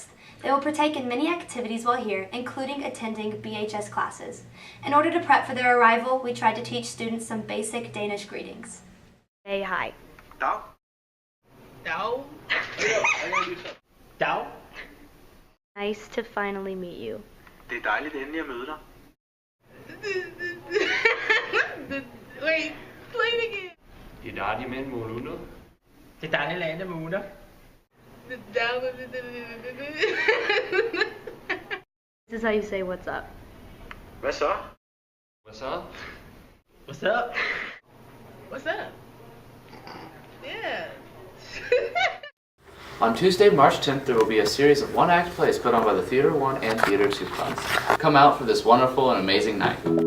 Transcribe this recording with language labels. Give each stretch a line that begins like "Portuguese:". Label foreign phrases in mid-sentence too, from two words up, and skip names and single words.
English: They will partake in many activities while here, including attending BHS classes. In order to prep for their arrival, we tried to teach students some basic Danish greetings. Say hi.
Danish: Dag. Dag. Dag.
English: Nice to finally meet you.
Danish: Det er dejligt endelig at møde dig.
English: Wait, play it again.
Danish: Det er dejligt med en måned. Det er dejligt lande måneder.
English: This is how you say what's up.
Danish: Hvad så?
English: What's up? What's up? What's up? Yeah. On Tuesday, March 10th, there will be a series of one-act plays put on by the Theater 1 and Theater 2 clubs. Come out for this wonderful and amazing night.